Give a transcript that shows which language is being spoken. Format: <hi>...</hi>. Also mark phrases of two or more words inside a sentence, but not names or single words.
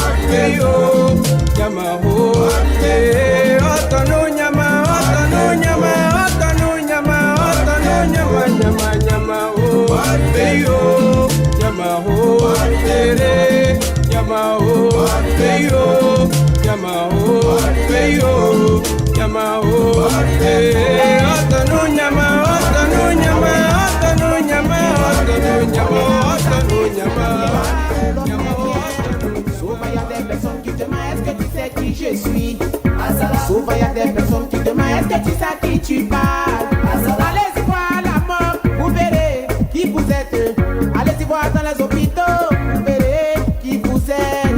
<fr>Heyo, Nyama, oh, yeah, Atanu Nyama, Atanu Nyama, Atanu Nyama, Atanu Nyama, Nyama, Nyama, oh, Heyo, Nyama, oh, Tere, Nyama, oh, Heyo, Nyama, oh, Heyo, Nyama, oh, yeah, Atanu Nyama, Atanu Nyama, Atanu Nyama, Atanu Nyama, Atanu Nyama, Nyama, souvent y a des personnes qui demandent est-ce que tu sais qui je suis. Souvent y a des personnes qui demandent est-ce que tu sais à qui tu parles. Allez-y voir la mort, vous verrez qui vous êtes. Allez-y voir dans les hôpitaux, vous verrez qui vous êtes.</fr>